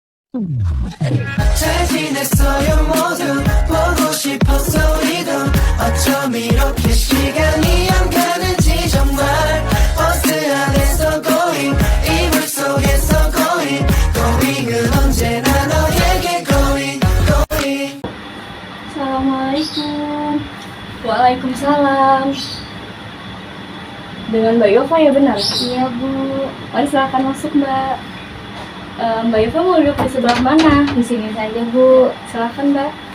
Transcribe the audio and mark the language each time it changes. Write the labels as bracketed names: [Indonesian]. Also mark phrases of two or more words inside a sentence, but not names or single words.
[Korean] 잘 지냈어요 모두 보고 싶었어 우리도 어쩜 이렇게 시간이 안 가는지 정말 버스 안에서 going 이불 속에서 going은 언제나 너에게 going [Arabic] السلام عليكم. وعليكم السلام. [Indonesian] Dengan Mbak Yova ya benar? Iya Bu. Mari silakan masuk Mbak. Mbak Yova mau duduk di sebelah mana? Di sini saja Bu. Silakan Mbak.